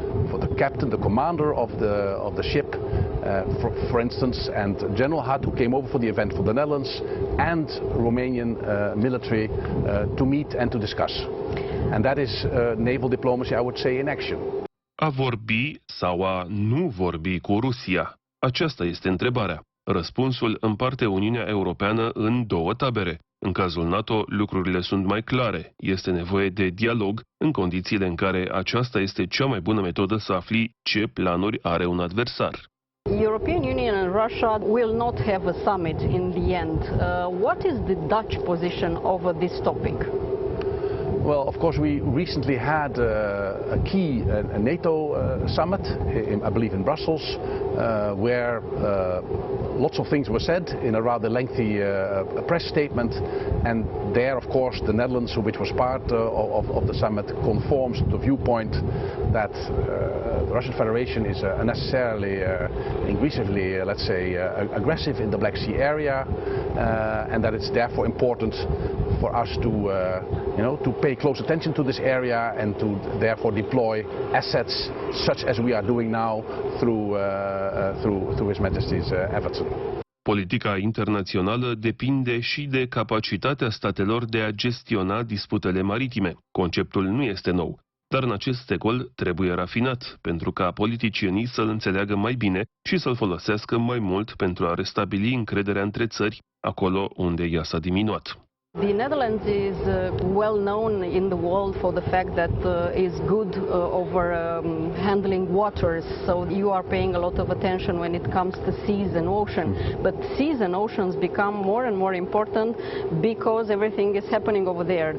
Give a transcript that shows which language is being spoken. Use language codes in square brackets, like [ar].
[en] For the captain, the commander of the ship, for instance, and General Hart, who came over for the event for the Netherlands, and Romanian military to meet and to discuss. And that is naval diplomacy, I would say, in action. [ro] A vorbi sau a nu vorbi cu Rusia? Aceasta este întrebarea. Răspunsul împarte Uniunea Europeană în două tabere. În cazul NATO, lucrurile sunt mai clare. Este nevoie de dialog în condițiile în care aceasta este cea mai bună metodă să afli ce planuri are un adversar. [en] European Union and Russia will not have a summit in the end. What is the Dutch position over this topic? Well, of course, we recently had a key NATO summit, I believe in Brussels, where lots of things were said in a rather lengthy press statement, and there, of course, the Netherlands, which was part of the summit, conforms to the viewpoint that the Russian Federation is unnecessarily, increasingly, let's say, aggressive in the Black Sea area, and that it's therefore important for us to pay close attention to this area and to therefore deploy assets such as we are doing now through His Majesty's Everton. [ro] Politica internațională depinde și de capacitatea statelor de a gestiona disputele maritime. Conceptul nu este nou, dar în acest secol trebuie rafinat, pentru ca politicienii să-l înțeleagă mai bine și să-l folosească mai mult pentru a restabili încrederea între țări, acolo unde ea s-a diminuat. [en] The Netherlands is well known in the world for the fact that is good over handling waters. So you are paying a lot of attention when it comes to seas and ocean. But seas and oceans become more and more important because everything is happening over there.